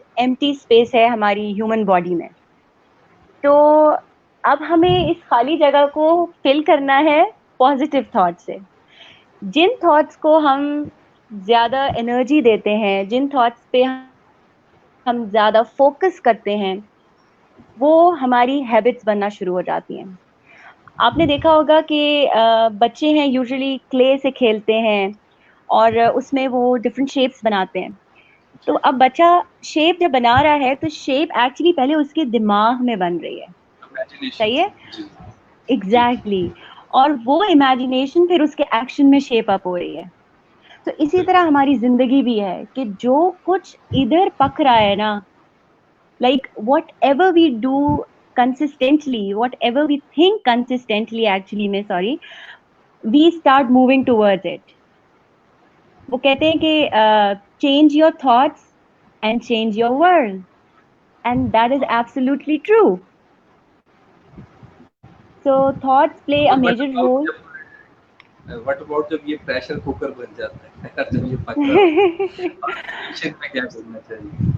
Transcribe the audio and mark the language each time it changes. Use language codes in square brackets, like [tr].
[ur] empty space ہے ہماری human body میں. تو اب ہمیں اس خالی جگہ کو فل کرنا ہے پازیٹیو تھاٹ سے. جن تھاٹس کو ہم زیادہ انرجی دیتے ہیں, جن تھاٹس پہ ہم زیادہ فوکس کرتے ہیں, وہ ہماری ہیبٹس بننا شروع ہو جاتی ہیں. آپ نے دیکھا ہوگا کہ بچے ہیں یوزلی کلے سے کھیلتے ہیں اور اس میں وہ ڈفرینٹ شیپس بناتے ہیں. تو اب بچہ شیپ جب بنا رہا ہے تو شیپ ایکچولی پہلے اس کے دماغ میں بن رہی ہے, صحیح ہے, ایگزیکٹلی. اور وہ امیجنیشن پھر اس کے ایکشن میں شیپ اپ ہو رہی ہے. تو اسی طرح ہماری زندگی بھی ہے کہ جو کچھ ادھر پک رہا ہے نا, [en] like whatever we do consistently, whatever we think consistently actually میں sorry, we start moving towards it. [ur] وہ کہتے ہیں کہ [en] change your thoughts and change your world, and that is absolutely true. So thoughts play a major role. What about [ur] جب یہ pressure cooker بن جاتا ہے, جب یہ پک رہا ہوتا ہے میں کیا کرنا چاہیے؟